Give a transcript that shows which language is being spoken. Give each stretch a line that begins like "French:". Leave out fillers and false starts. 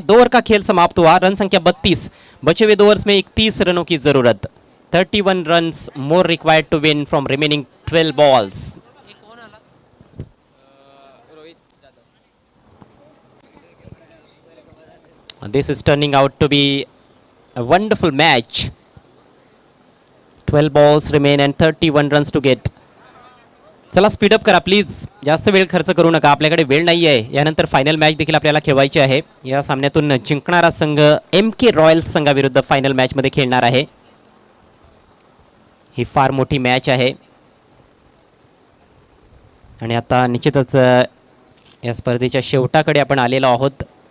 Hindi: 2 over का खेल समाप्त हुआ, रन संख्या 32, बचे हुए 2 ओवर्स में 31 रनों की जरूरत।
English: 31 runs more required to win from remaining 12 balls. This is turning out to be a wonderful match. 12 balls remain and 31 runs to get.
Marathi: चला स्पीडअप करा प्लीज, जास्त वेळ खर्च करू नका, आपल्याकडे वेळ नाही आहे। यानंतर फायनल मॅच देखील आपल्याला खेळवायची आहे। या सामन्यातून जिंकणारा संघ MK रॉयल्स संघाविरुद्ध फायनल मॅचमध्ये खेळणार आहे। ही फार मोठी मॅच आहे, आणि आता निश्चितच या स्पर्धेच्या शेवटाकडे आपण आलेलो आहोत।